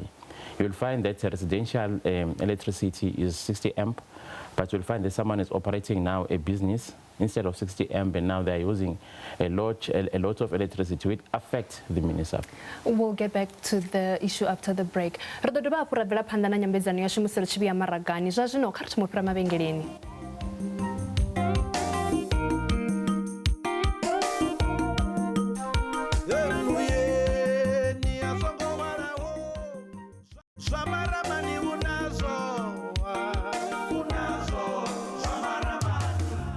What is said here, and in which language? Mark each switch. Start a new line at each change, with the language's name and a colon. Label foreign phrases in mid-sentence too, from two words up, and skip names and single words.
English: You'll find that residential electricity is 60 amp, but you'll find that someone is operating now a business instead of 60 amp, and now they're using a lot of electricity, which affect the municipal. We'll get back to the issue after the break.
Venda: Ro ḓo dovha hafhu ra bvela phanḓa na nyambedzano ya shumiselo tshivhi ya maragani. Zwa zwino kha ri thome u fhira mavhengeleni. Zwa Maramani unazo, Zwa Maramani.